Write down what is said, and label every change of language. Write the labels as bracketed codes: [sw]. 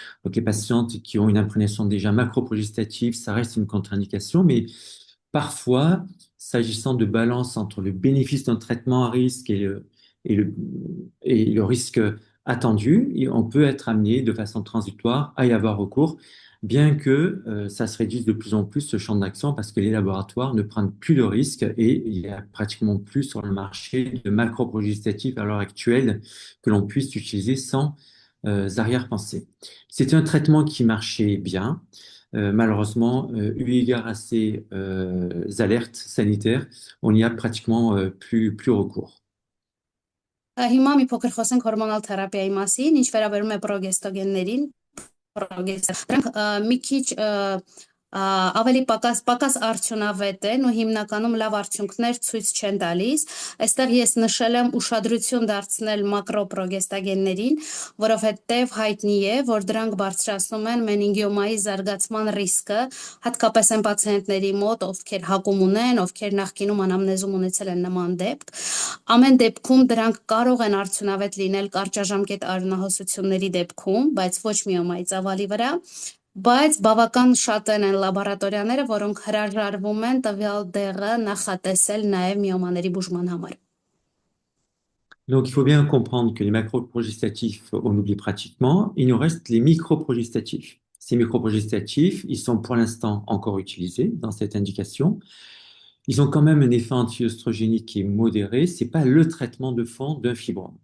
[fr] Donc les patientes qui ont une imprégnation déjà macroprogestative, ça reste une contre-indication, mais parfois, s'agissant de balance entre le bénéfice d'un traitement à risque et le risque attendu, on peut être amené de façon transitoire à y avoir recours, bien que ça se réduise de plus en plus ce champ d'action parce que les laboratoires ne prennent plus de risques et il y a pratiquement plus sur le marché de macroprogestatifs à l'heure actuelle que l'on puisse utiliser sans arrière-pensée. C'était un traitement qui marchait bien. Malheureusement, eu égard à ces alertes sanitaires, on n'y a pratiquement plus recours. [hy] Հիմա մի փոքր խոսենք հորմոնալ թերապիայի մասին, ինչ վերաբերում է պրոգեստոգեններին, դրանք մի քիչ ավելի պակաս արդյունավետ են ու հիմնականում լավ արդյունքներ ցույց չեն տալիս։ Այստեղ ես նշել եմ ուշադրություն դարձնել մակրոպրոգեստագեններին, որովհետև հայտնի է, որ դրանք բարձրացնում են մենինգիոմայի զարգացման ռիսկը, հատկապես այն պացիենտների մոտ, ովքեր հակում ունեն, ովքեր նախկինում անամնեզում ունեցել են նման դեպք։ Ամեն դեպքում դրանք կարող են արդյունավետ լինել կարճաժամկետ արյունահոսությունների դեպքում, բայց ոչ միոմայի ծավալի վրա, բայց բավական շատ են լաբորատորիաները, որոնք հրաժարվում են տվյալ դեղը նախատեսել նաև միոմաների բուժման համար։ [fr] Donc, il faut bien comprendre que les macroprogestatifs, on oublie pratiquement. Il nous reste les microprogestatifs. Ces microprogestatifs, ils sont pour l'instant encore utilisés dans cette indication. Ils ont quand même un effet anti-œstrogénique qui est modéré. C'est pas le traitement de fond d'un fibrome.